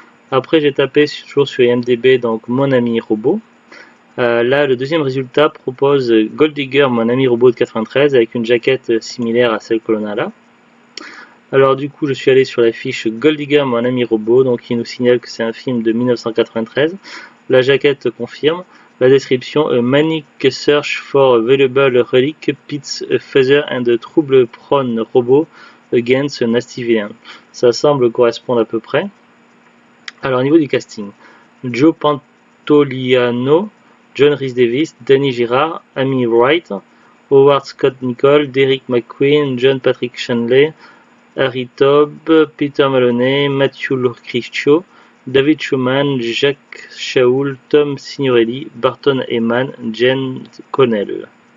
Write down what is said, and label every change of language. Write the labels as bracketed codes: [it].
[fr] Après j'ai tapé toujours sur IMDb, donc Mon ami robot. Là, le deuxième résultat propose Gold Digger, mon ami robot de 93, avec une jaquette similaire à celle que l'on a là. Alors du coup, je suis allé sur la fiche Gold Digger, mon ami robot, donc il nous signale que c'est un film de 1993. La jaquette confirme. La description, [en] a manic search for valuable relic pits a feather and a trouble-prone robot against a nasty villain. [fr] Ça semble correspondre à peu près. Alors au niveau du casting, Joe Pantoliano, John Rhys Davies, Danny Girard, Amy Wright, Howard Scott Nichol, Derek McQueen, John Patrick Shanley, Harry Taub, Peter Maloney, Matthew Locriscio, David Schumann, Jacques Shaul, Tom Signorelli, Barton Eman, Jen Connell.